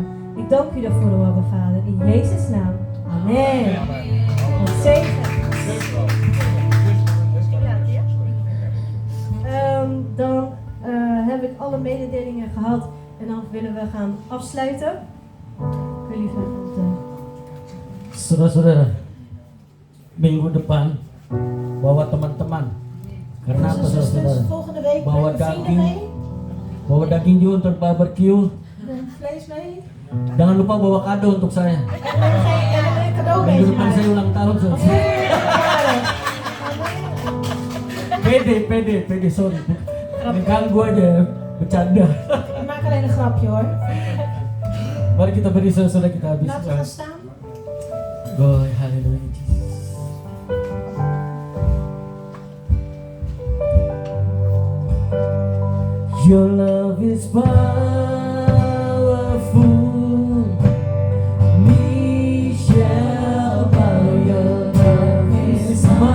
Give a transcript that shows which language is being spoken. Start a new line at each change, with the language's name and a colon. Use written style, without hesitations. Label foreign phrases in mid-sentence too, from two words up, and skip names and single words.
Dutch: Ik dank u daarvoor, o Abba Vader, in Jezus' naam. Amen. Wat zegen. Dan heb ik alle mededelingen gehad en dan willen we gaan afsluiten. Ik wil u vragen.
Indonesian: Saudara-saudara, minggu depan bawa teman-teman. Karena apa, saudara-saudara?
Dutch: Volgende week
Indonesian: Bawa
Dutch: brengen vrienden
Indonesian: daging.
Dutch: mee.
Indonesian: Bawa daging juga untuk barbecue.
Dutch: Vlees mee.
Indonesian: Jangan lupa bawa kado untuk saya.
Dutch: En een cadeau mee.
Indonesian: Minggu depan saya ulang tahun, saudara. Pede, sorry. Ganggu aja, bercanda.
Dutch: Ik maak alleen een grapje, hoor.
Indonesian: Mari kita beri saudara kita habis.
Dutch: Laten we gaan staan.
English: Glory, hallelujah, Jesus. Your love is powerful. We shall bow. Your love is